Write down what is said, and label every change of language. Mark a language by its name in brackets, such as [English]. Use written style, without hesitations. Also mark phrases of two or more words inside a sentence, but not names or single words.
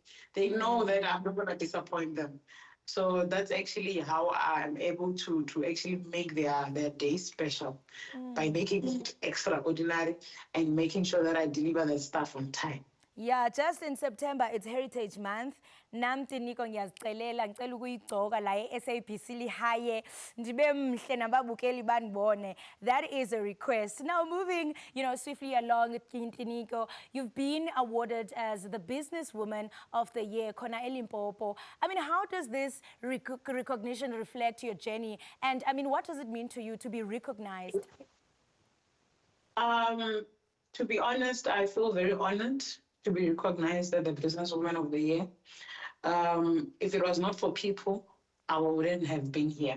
[English] They know that I'm not gonna disappoint them. So that's actually how I'm able to actually make their day special, by making it extraordinary and making sure that I deliver the stuff on time. Yeah, just in September, it's Heritage Month. [Zulu] Nam uTinyiko ngiyazicelela ngicela ukuyigcoka la SABC Lehae ndibe mhle nababukeli banibone. [English] That is a request. Now moving, you know, swiftly along, uTinyiko, you've been awarded as the Businesswoman of the Year, [Zulu] khona eLimpopo. [English] I mean, how does this recognition reflect your journey? And I mean, what does it mean to you to be recognized? To be honest, I feel very honored to be recognized as the Businesswoman of the Year. If it was not for people, I wouldn't have been here.